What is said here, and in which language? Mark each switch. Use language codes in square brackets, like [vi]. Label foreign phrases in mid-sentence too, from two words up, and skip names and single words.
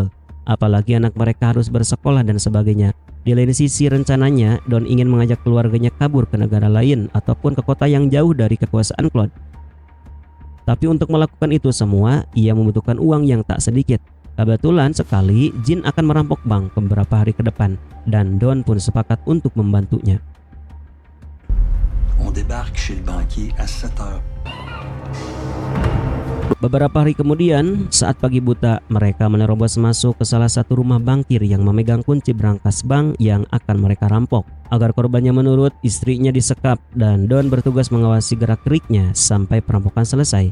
[id] Apalagi anak mereka harus bersekolah dan sebagainya. Di lain sisi rencananya, Don ingin mengajak keluarganya kabur ke negara lain ataupun ke kota yang jauh dari kekuasaan Claude. Tapi untuk melakukan itu semua, ia membutuhkan uang yang tak sedikit. Kebetulan sekali Jin akan merampok bank beberapa hari ke depan dan Don pun sepakat untuk membantunya. [fr] On débarque chez le banquier à 7 heures. [id] Beberapa hari kemudian, saat pagi buta, mereka menerobos masuk ke salah satu rumah bankir yang memegang kunci brankas bank yang akan mereka rampok. Agar korbannya menurut, istrinya disekap dan Don bertugas mengawasi gerak-geriknya sampai perampokan selesai.